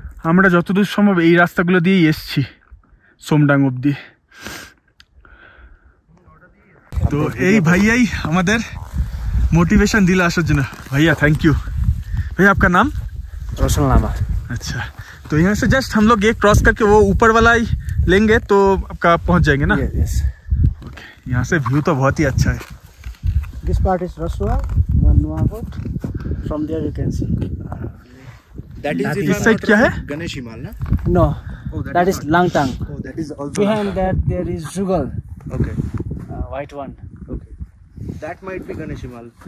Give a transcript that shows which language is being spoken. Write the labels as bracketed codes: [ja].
[bn] আমরা যতদূর সম্ভব এই রাস্তাগুলো দিয়েই এসছি সোমডাং অবধি। তো এই ভাইয়াই আমাদের [hi] मोटिवेशन दिला आसार [bn] जন্য। [hi] भैया थैंक यू। भैया आपका नाम? रोशन लामा। अच्छा, तो यहाँ से जस्ट हम लोग ये क्रॉस करके वो ऊपर वाला ही लेंगे तो आपका पहुँच जाएंगे ना? यस। ओके, यहाँ से व्यू तो बहुत ही अच्छा है। [en] This part is Rasua, Nuwakot. From there you can see. That is [hi] इस साइड क्या है? [en] Ganesh Himal, na? No, Oh, that is Langtang. Oh, that is also Behind that there is Jugal, Okay. white one. Okay. That might be Ganesh Himal.